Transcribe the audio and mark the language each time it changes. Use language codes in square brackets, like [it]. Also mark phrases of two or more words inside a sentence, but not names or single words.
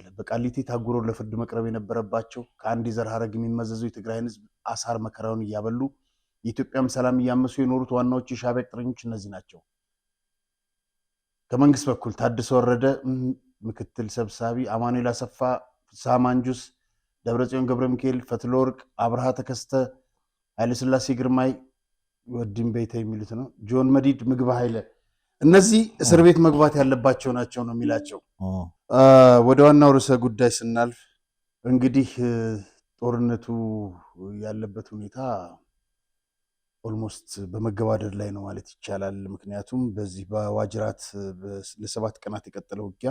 [am] በቃሊቲ ታጉሮ ለፍርድ መቅረብ የነበረባቸው ከአንድ የዘር ሐረግ የሚመዘዙ የትግራይን ሕዝብ አሳር መከራውን እያበሉ የኢትዮጵያም ሰላም እያመሱ የኖሩት ዋናዎቹ የሻዕቢያ ቅጥረኞች እነዚህ ናቸው። ከመንግስት በኩል ታደሰ ወረደ ምክትል ሰብሳቢ፣ አማኑኤል አሰፋ፣ ፍስሐ ማንጁስ፣ ደብረጽዮን ገብረ ሚካኤል፣ ፈትለወርቅ አብርሃ ተከስተ፣ ኃይለስላሴ ግርማይ፣ ወዲም ቤተ የሚሉት ነው፣ ጆን መዲድ፣ ምግብ ኃይለ፣ እነዚህ እስር ቤት መግባት ያለባቸው ናቸው ነው የሚላቸው። ወደ ዋናው ርዕሰ ጉዳይ ስናልፍ እንግዲህ ጦርነቱ ያለበት ሁኔታ ኦልሞስት በመገባደድ ላይ ነው ማለት ይቻላል። ምክንያቱም በዚህ በዋጅራት ለ7 ቀናት የቀጠለው ውጊያ